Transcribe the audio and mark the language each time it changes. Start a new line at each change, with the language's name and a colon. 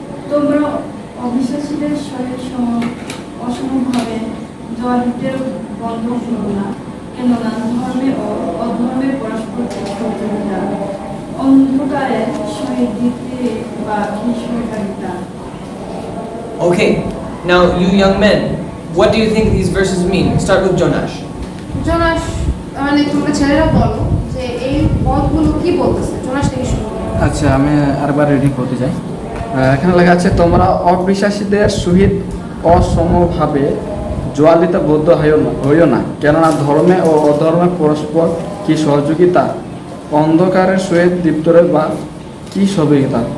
Bangla: তোমরা অবিশ্বাসীদের সহিত অসমভাবে জয়ীদের বন্ধ করো না, কেননা ধর্মে ও অধর্মে পরস্পর প্রতিযোগিতা, অন্ধকারের সহিত দিতে বা সহকারিতা।
English: Okay, now you young men, what do you think these verses mean? Start with Jonash.
Bangla: Jonas মানে তোমরা ছেলেরা বলো যে এই পদগুলো কি বলতেছে। জোনাস থেকে শুরু করো। আচ্ছা, আমি আরেকবার রিডিং করতে চাই। এখানে লেখা আছে, তোমরা অবিশ্বাসীদের সহিত অসমভাবে জোয়ালিতে বদ্ধ হইও না, কেননা ধর্মে ও অধর্মে পরস্পর কি সহযোগিতা, অন্ধকারের সহিত দীপ্তরে বা কি সহযোগিতা।